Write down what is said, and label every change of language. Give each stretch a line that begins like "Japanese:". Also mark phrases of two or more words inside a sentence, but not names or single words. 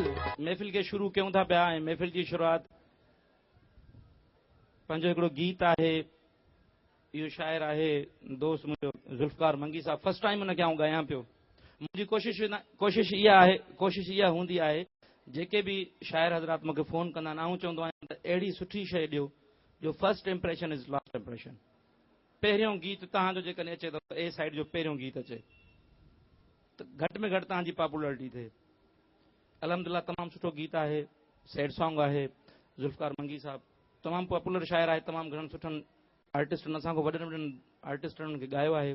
Sindhi: महफ़िल के शुरू कयूं था पिया। ऐं महफ़िल जी शुरूआत पंहिंजो हिकिड़ो गीत आहे। इहो शाइर आहे दोस्त मुंहिंजो ज़ुल्फ़कार मंगी साहब।
English: first time
Sindhi: हुनखे आउं ॻायां पियो। मुंहिंजी कोशिशि इहा हूंदी आहे, जेके बि शाइर हज़रात मूंखे फ़ोन कंदा आहिनि, आउं चवंदो आहियां त अहिड़ी सुठी शइ ॾियो जो
English: first impression is last impression.
Sindhi: पहिरियों गीत तव्हांजो जेकॾहिं अचे त
English: A side
Sindhi: जो पहिरियों गीत अचे त घटि में घटि तव्हांजी पॉपुलरिटी थिए। अलहमदिल्ला तमामु सुठो गीत आहे,
English: sad song
Sindhi: आहे। ज़ुल्फ़कार मंगी साहब तमामु पॉपुलर शाइर आहे, तमामु घणनि सुठनि आर्टिस्टनि असांखां वॾनि वॾनि आर्टिस्टनि खे ॻायो आहे।